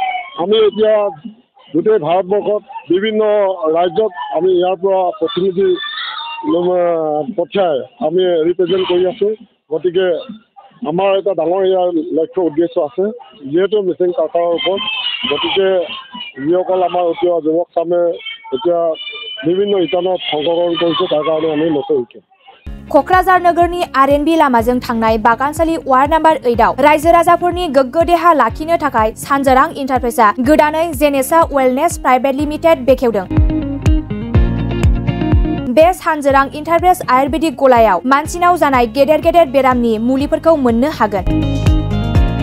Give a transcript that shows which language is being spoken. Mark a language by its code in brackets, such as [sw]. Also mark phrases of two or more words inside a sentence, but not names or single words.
[as] আমি এতিয়া গোটেই ভাৰতবৰ্ষত বিভিন্ন ৰাজ্যত আমি ইয়াৰ পৰা প্ৰতিনিধি পঠিয়াই আমি ৰিপ্ৰেজেণ্ট কৰি আছোঁ। গতিকে আমাৰ এটা ডাঙৰ ইয়াৰ লক্ষ্য উদ্দেশ্য আছে যিহেতু মিচিং কালচাৰৰ ওপৰত। গতিকে যিসকল আমাৰ এতিয়া যুৱক চামে এতিয়া বিভিন্ন ইটানত অংশগ্ৰহণ কৰিছে, তাৰ কাৰণে আমি নথৈ সুখী। [brx] क'क्राझार नोगोरनि आर.एन.बी लामाजों थांनाय बागानसालि वार्ड नम्बर 8आव रायजो राजाफोरनि गोग्गो देहा लाखिनो थाखाय सानजोरां इन्टारप्राइजआ गोदानै जेनेसा वेलनेस प्राइभेट लिमिटेड बेखेवदों। बे सानजोरां इन्टारप्राइज आयुर्वेदिक गलायाव मानसिनाव जानाय गेदेर गेदेर बेरामनि मुलिफोरखौ मोननो हागोन।